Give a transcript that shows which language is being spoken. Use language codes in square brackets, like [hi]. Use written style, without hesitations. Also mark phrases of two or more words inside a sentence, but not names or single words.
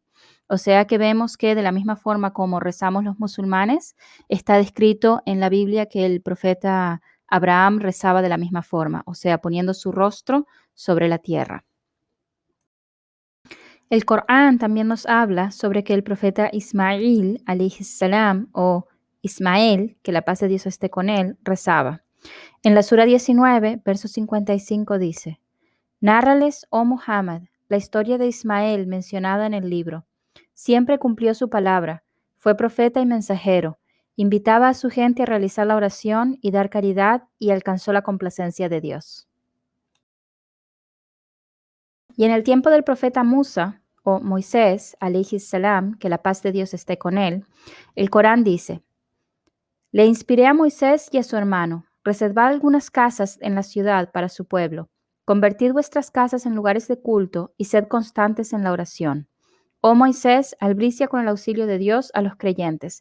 [es] O sea que vemos que de la misma forma como rezamos los musulmanes, está descrito en la Biblia que el profeta Abraham rezaba de la misma forma, o sea, poniendo su rostro sobre la tierra. El Corán también nos habla sobre que el profeta Ismail, [ar] عليه السلام, [es] o Ismael, que la paz de Dios esté con él, rezaba. En la Sura 19, verso 55 dice: Nárrales, oh Muhammad, la historia de Ismael mencionada en el libro. Siempre cumplió su palabra, fue profeta y mensajero, invitaba a su gente a realizar la oración y dar caridad y alcanzó la complacencia de Dios. Y en el tiempo del profeta Musa, o Moisés, [ar] عليه السلام, [es] que la paz de Dios esté con él, el Corán dice: Le inspiré a Moisés y a su hermano, reservad algunas casas en la ciudad para su pueblo, convertid vuestras casas en lugares de culto y sed constantes en la oración. Oh Moisés, albricia con el auxilio de Dios a los creyentes.